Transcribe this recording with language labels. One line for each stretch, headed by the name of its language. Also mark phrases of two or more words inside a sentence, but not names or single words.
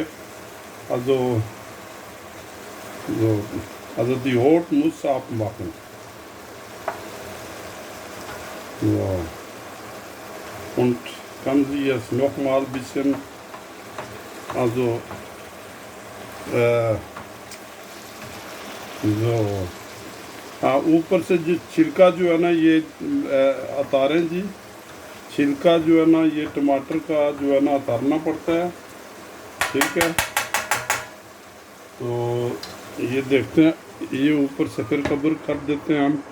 German: Also so, also die Haut muss abmachen. So. Und kann sie jetzt noch mal ein bisschen, also so,
Hindi: हाँ ऊपर से जो छिलका जो है ना ये उतारें जी। छिलका जो है ना ये टमाटर का जो है ना उतारना पड़ता है। ठीक है, तो ये देखते हैं, ये ऊपर से फिर कवर कर देते हैं हम।